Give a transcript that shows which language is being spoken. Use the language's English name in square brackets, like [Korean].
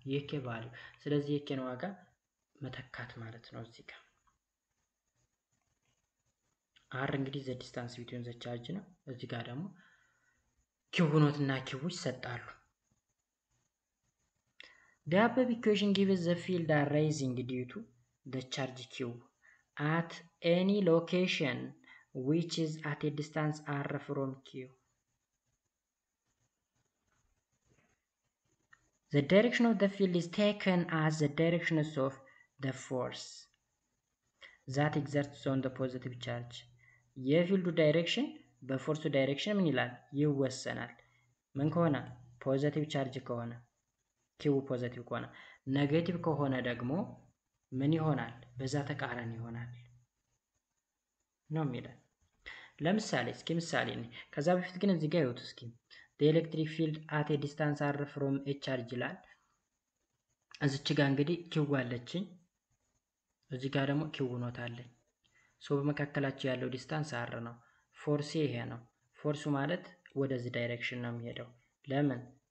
[Amharic] የኬ ቫልዩ። ስለዚህ የኬን ዋጋ መተካት ማለት ነው እዚህ ጋር። አር እንግዲህ ዘ ዲስታንስ ቢትዊን ዘ ቻርጅ ነው። እዚህ ጋር ደግሞ ኪው ኖት እና ኪው ይሰጣሉ። [English] The above equation gives the field arising due to the charge Q at any location which is at a distance R from Q. The direction of the field is taken as the direction of the force that exerts on the positive charge. [Amharic] የፊልዱ ዳይሬክሽን በፎርሱ ዳይሬክሽን ምን ይላል? ይወሰናል። ምን ከሆነ? ፖዚቲቭ ቻርጅ ከሆነ ኪው ፖዚቲቭ ከሆነ፣ ኔጌቲቭ ከሆነ ደግሞ ምን ይሆናል? በዛ ተቃራኒ ይሆናል ነው የሚለው። ለምሳሌ እስኪ ምሳሌ ነኝ። ከዛ በፊት ግን እዚህ ጋር ይወጡ እስኪ [English] the electric field at a distance r from a charge [Amharic] ይላል። እዚች ጋር እንግዲህ ኪው አለችኝ፣ እዚህ ጋር ደግሞ ኪው ኖት አለኝ። ሶ በመካከላቸው ያለው ዲስታንስ r ነው። ፎርስ ይሄ ነው። ፎርሱ ማለት ወደዚህ ዳይሬክሽን ነው የሚሄደው። ለምን?